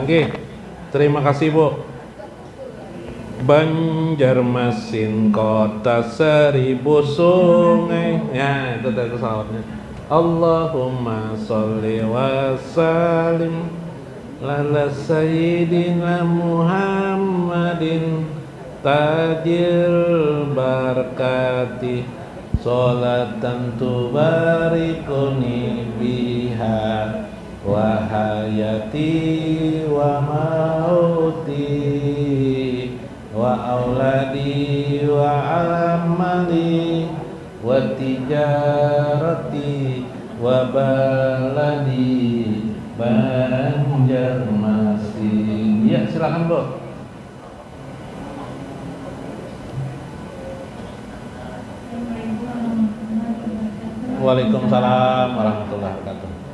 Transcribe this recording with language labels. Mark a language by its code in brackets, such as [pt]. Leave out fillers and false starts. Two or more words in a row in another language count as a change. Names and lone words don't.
[id] Nggih. Terima kasih, Bu. Banjarmasin kota 1000 sungai. Ya, itu tadi salawatnya. [ar] اللهم صل وسلم على سيدنا محمد تاج البركات صلاة تباركني بها وحياتي وموتي وأولادي وأعمالي وتجارتي وبلدي Banjarmasin. [id] Ya, silakan, Bu. [ar] وعليكم السلام ورحمة الله وبركاته.